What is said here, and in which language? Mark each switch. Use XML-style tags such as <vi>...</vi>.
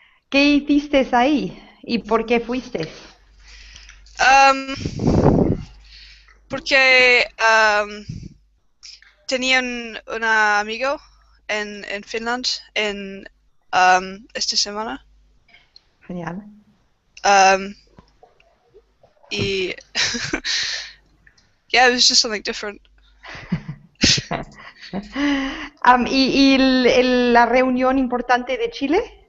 <es>¿Qué hiciste ahí y por qué fuiste? Um, porque tenía un amigo en Finland en esta semana. Genial.</es> <en>Um, y yeah, it was just something different.</en> <es>¿Y la reunión importante de Chile?</es>